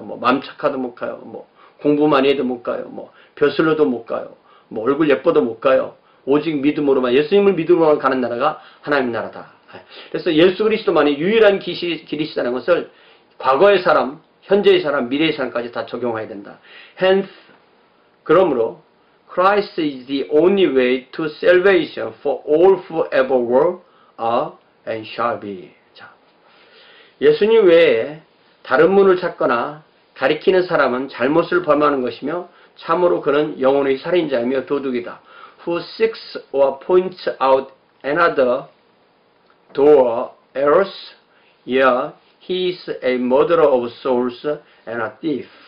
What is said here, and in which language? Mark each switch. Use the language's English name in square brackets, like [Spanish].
[Korean] 뭐 맘 착하도 못 가요. 뭐 공부 많이 해도 못 가요. 뭐 벼슬로도 못 가요. 뭐 얼굴 예뻐도 못 가요. 오직 믿음으로만, 예수님을 믿음으로만 가는 나라가 하나님 나라다. 그래서 예수 그리스도만이 유일한 길이시다는 것을 과거의 사람, 현재의 사람, 미래의 사람까지 다 적용해야 된다. [English] Hence, [Korean] 그러므로 [English] Christ is the only way to salvation for all who ever were, are, and shall be. [Korean] 자, 예수님 외에 다른 문을 찾거나 가리키는 사람은 잘못을 범하는 것이며 참으로 그는 영혼의 살인자이며 도둑이다. [English] who seeks or points out another door else, yeah, he is a murderer of souls and a thief.